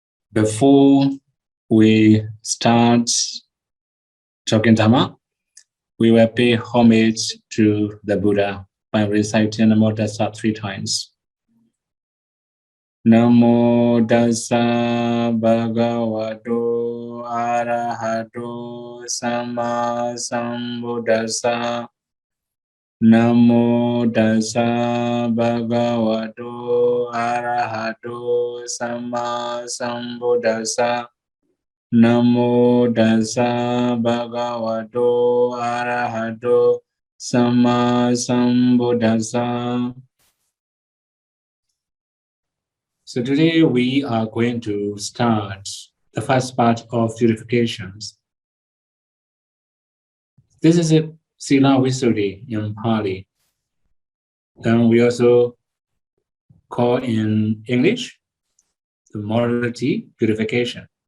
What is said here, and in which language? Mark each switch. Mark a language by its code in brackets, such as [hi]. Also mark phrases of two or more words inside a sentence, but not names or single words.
[en] Before we start talking Dhamma, we will pay homage to the Buddha by reciting Namo Tassa 3 times. [pi] Namo Tassa Bhagavato Arahato Sama Sambuddhassa. Namo Tassa Bhagavato Arahato Sama Sambuddhassa. Namo Tassa Bhagavato Arahato Sama Sambuddhassa. [en] So today we are going to start the first part of purifications. This is a [pi] Sila Visuddhi [en] in Pali. Then we also call in English the morality purification.